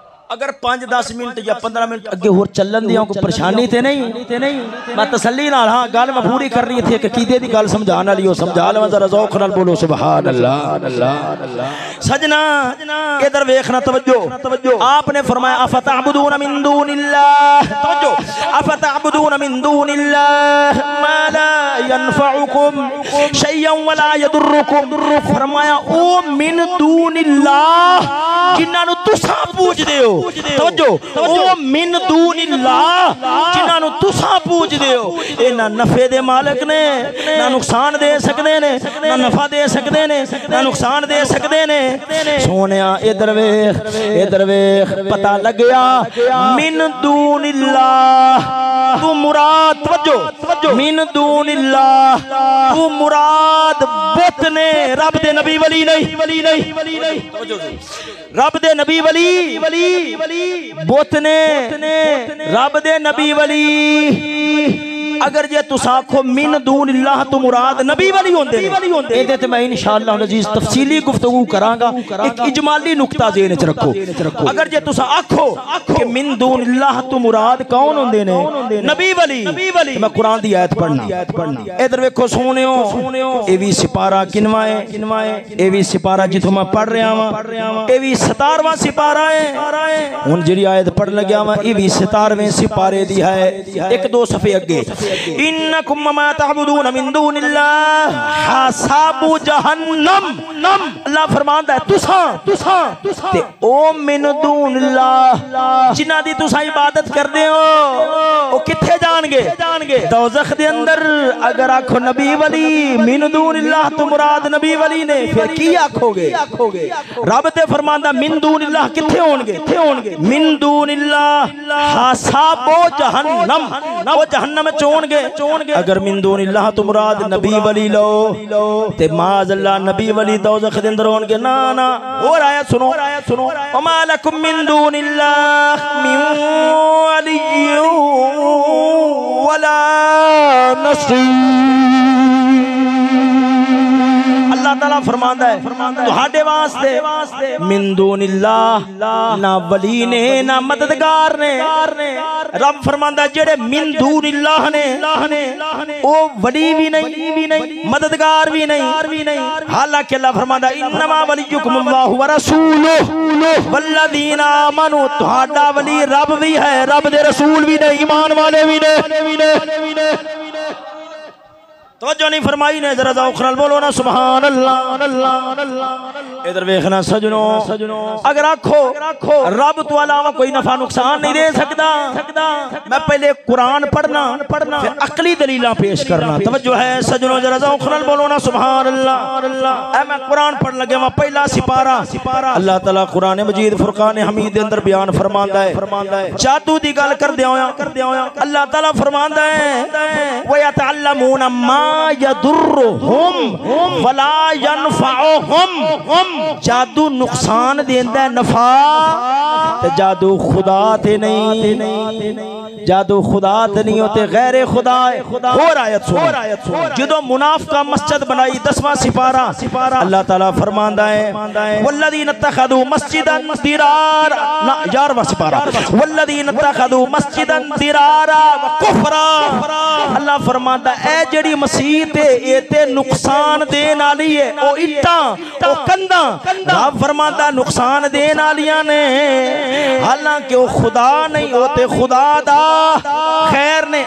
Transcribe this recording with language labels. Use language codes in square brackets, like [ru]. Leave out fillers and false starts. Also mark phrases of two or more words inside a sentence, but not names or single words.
[pa] اگر 5-10 منٹ یا 15 منٹ اگے ہور چلن دی کوئی پریشانی تے نہیں میں تسلی نال ہاں گل میں پوری کرنی تھی کہ کیدے دی گل سمجھانے والی ہو سمجھا لواں ذرا ذوق نال بولو [ar] سبحان الله. [pa] سجنا ادھر دیکھنا توجہ آپنے فرمایا [ar] أفتعبدون من دون الله तवज्जो أفتعبدون من دون الله ما لا ينفعكم شيئا ولا يضركم [pa] فرمایا او [ar] من دون الله [pa] جنہاں نوں تساں پوجدے ہو توجہ او [ar] من دون الله [pa] جنہاں نوں تساں پوجدے ہو اے نہ نفعے دے مالک نے نہ نقصان دے سکدے نے نہ نفع دے سکدے نے نہ نقصان دے سکدے نے سونیا ادھر ویکھ پتا لگ گیا [ar] من دون الله [pa] توں مراد توجہ [ar] من دون الله [pa] توں مراد بت نے رب دے نبی ولی نہیں توجہ رب دے نبی ولی بت نے رب دے نبی ولی اگر جے تس آکھو [ar] من دون الله [pa] توں مراد نبی ولی ہوندے ایدے تے میں ان شاء اللہ عزیز تفصیلی گفتگو کراں گا ایک اجمالی نکتہ ذہن چ رکھو اگر جے تس آکھو کہ [ar] من دون الله [pa] توں مراد کون ہوندے نے نبی ولی میں قرآن دی آیت پڑھنا ادھر ویکھو سونیو اے بھی سپارہ کنواں ہے اے بھی سپارہ جتھوں میں پڑھ رہا ہاں اے بھی 17واں سپارہ ہے ہن جیڑی آیت پڑھن لگیا میں اے بھی 17ویں سپارے دی ہے ایک دو صفحے اگے [ar] إنكم ما تعبدون من دون الله حصب جهنم [pa] اللہ فرماندا ہے تساں تے او من دون اللہ جنہاں دی تساں عبادت کردے ہو او کتھے جانگے دوزخ دے اندر اگر آکھو نبی ولی [ar] من دون الله [pa] توں مراد نبی ولی نے فیر کی آکھو گے رب تے فرماندا [ar] من دون الله [pa] کتھے ہونگے [ar] من دون الله حصب جهنم [pa] او جہنم میں چونگے اگر [ar] من دون الله [pa] توں مراد نبی ولی لو تے [ar] معاذ الله [pa] نبی ولی دوزخ دے اندر ہونگے نہ اور آیت سنو [ar] وما لكم من دون الله من ولي ولا نصير [pa] اللہ تعالیٰ فرماندا ہے تہاڈے واسطے [ar] من دون الله [pa] نہ ولی نے نہ مددگار نے رب فرماندا جیڑے [ar] من دون الله [pa] نے او ولی بھی نہیں مددگار بھی نہیں حالانکہ اللہ فرماندا [ar] إنما وليكم الله ورسوله والذين آمنوا [pa] تہاڈا ولی رب بھی ہے رب دے رسول بھی نے ایمان والے بھی نے توجہ نہیں فرمائی نے ذرا ذوق نال بولو نہ [ar] سبحان الله. [pa] ادھر دیکھنا سجنوں اگر آکھو رب توں علاوہ کوئی نفع نقصان نہیں دے سکتا میں پہلے قرآن پڑھنا فیر عقلی دلیلاں پیش کرنا توجہ ہے سجنوں ذرا ذوق نال بولو نہ [ar] سبحان الله. [pa] میں قرآن پڑھن لگے میں پہلا سپارہ اللہ تعالیٰ قرآن مجید فرقان حمید دے اندر بیان فرماندا ہے جادو دی گل کر دیا اللہ تعالیٰ فرماندا ہے [ar] ويتعلمون ما يضرهم ولا ينفعهم [pa] جادو نقصان دیندا نفع تے جادو خدا تے نہیں جادو خدا تے نہیں ہوتے غیر خدا اور آیت سنو جدوں منافقاں مسجد بنائی 10واں سپارہ اللہ تعالیٰ فرماندا ہے [ar] والذين اتخذوا مسجدا ضرارا [pa] نہ 11واں سپارہ [ar] والذين اتخذوا مسجدا ضرارا وكفرا [pa] اللہ فرماندا اے جیڑی مسجد ہے اے تے نقصان دین والی ہے او اٹاں او کندھاں رب فرماندا نقصان دین والیاں نے حالانکہ او خدا نہیں ہوتے خدا دا غیر نے